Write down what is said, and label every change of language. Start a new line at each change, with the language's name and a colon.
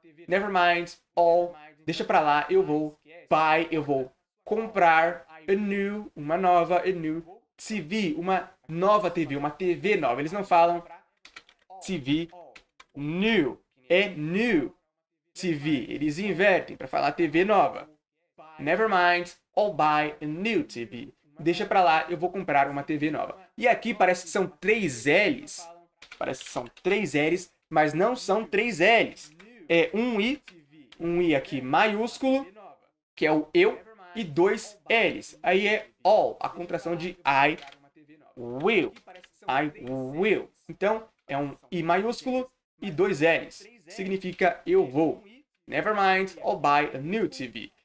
English: Never mind,
Portuguese: all, deixa pra lá, eu vou. Buy, eu vou comprar. A new, uma nova,
English: a new TV,
Portuguese: uma nova TV, uma TV nova. Eles não falam TV new, é
English: new TV.
Portuguese: Eles invertem para falar TV nova.
English: Never mind, I'll buy a new TV.
Portuguese: Deixa pra lá, eu vou comprar uma TV nova. E aqui parece que são 3 L's. Parece que são 3 L's, mas não são 3 L's. É um I aqui maiúsculo, que é o eu, e 2 L's. Aí é all, a contração de I will. I will. Então, é um I maiúsculo e 2 L's. Significa eu vou.
English: Never mind, I'll buy a new TV.